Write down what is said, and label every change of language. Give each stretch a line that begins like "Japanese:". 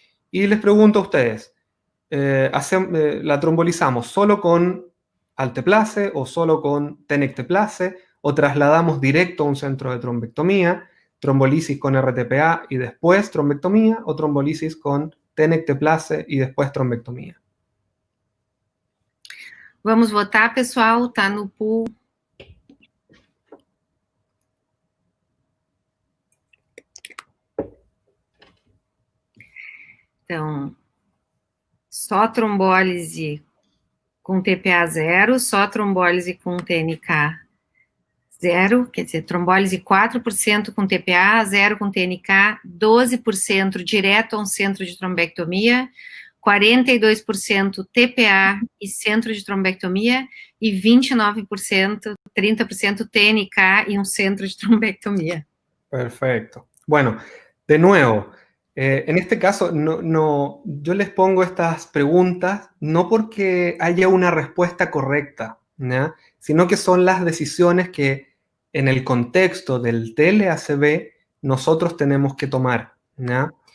Spanish: Y les pregunto a ustedes, ¿la trombolizamos solo con alteplase o solo con tenecteplase o trasladamos directo a un centro de trombectomía, trombolisis con RTPA y después trombectomía o trombolisis con tenecteplase y después trombectomía?
Portuguese: Vamos votar, pessoal, tá no pool. Então, só trombólise com TPA 0, só trombólise com TNK 0, quer dizer, trombólise 4% com TPA, 0 com TNK, 12% direto a um centro de trombectomia, 42% TPA e centro de trombectomia, e 29%, 30% TNK
Spanish: y un centro de trombectomía. Perfecto. Bueno, de nuevo, en este caso yo les pongo estas preguntas no porque haya una respuesta correcta, ¿ya? Sino que son las decisiones que en el contexto del TLACB nosotros tenemos que tomar, ¿ya?